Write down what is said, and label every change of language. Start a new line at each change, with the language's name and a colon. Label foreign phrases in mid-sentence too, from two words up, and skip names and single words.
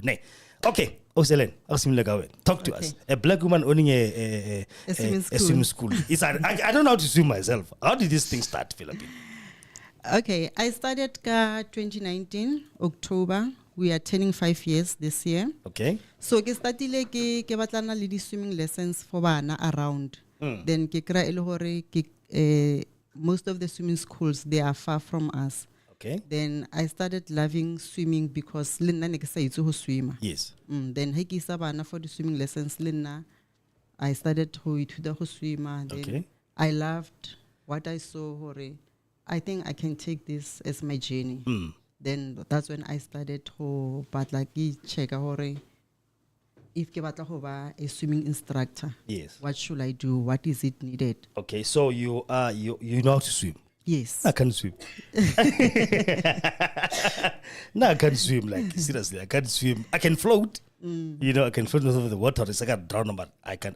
English: Okay. Talk to us. A black woman owning a swimming school. I don't know how to swim myself. How did this thing start, Philippine? Okay, I started 2019 October. We are turning 5 years this year. Okay.
Southern Sotho: So ke startile ke batlana le di
English: swimming lessons for
Southern Sotho: bana around.
English: Then
Southern Sotho: ke kra ele hore
English: most of the swimming schools, they are far from us. Okay. Then I started loving swimming because Linna
Southern Sotho: ne ke sa itse ho swima.
English: Yes. Then
Southern Sotho: he ke isa bana
English: for the swimming lessons Linna, I started to
Southern Sotho: ithuta ho swima.
English: Then okay. I loved what I saw hore. I think I can take this as my journey. Then that's when I started to but like check hore if
Southern Sotho: ke batla ho ba
English: a swimming instructor. Yes. What should I do? What is it needed? Okay, so you know how to swim. Yes. I can't swim. No, I can't swim. Like seriously, I can't swim. I can float. I can float over the water. It's like I drown, but I can.